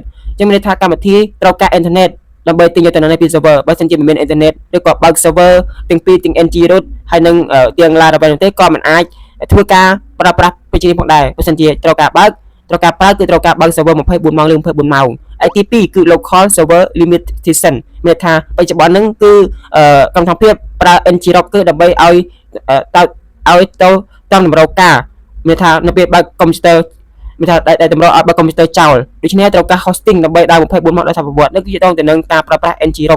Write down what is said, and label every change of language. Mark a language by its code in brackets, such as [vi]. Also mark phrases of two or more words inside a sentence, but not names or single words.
[km] ចឹងមានន័យថាកម្មវិធីត្រូវការ internet ដើម្បីទិញយកទៅនៅពី server បើមិនជាមិនមាន internet ឬក៏បើក server ទាំងពីរទាំង ngrot ហើយនឹងទាំង Laravel ទេក៏មិនអាចធ្វើការប្រើប្រាស់ពេជ្រនេះផងដែរបើមិនជាត្រូវការប្រើគឺត្រូវការបើ ក server 24 ម៉ោងឬ24 ម៉ោងហើយទី2គឺ [en] local server limitation [km] មានថាបច្ចុប្បន្នហ្នឹងគឺកម្មវិធីប្រើ ngrok គឺដើម្បីឲ្យទៅតាមតម្រូវការមានថានៅពេលបើក កុំព្យូទ័រមានថាដែលតម្រូវឲ្យបើកកុំព្យូទ័រចោលដូច្នេះត្រូវការ hosting ដើម្បីដើរ24 ម៉ោងដោយសារប្រវត្តិនេះគឺទៅនឹងការប្រើប្រាស់ ngrok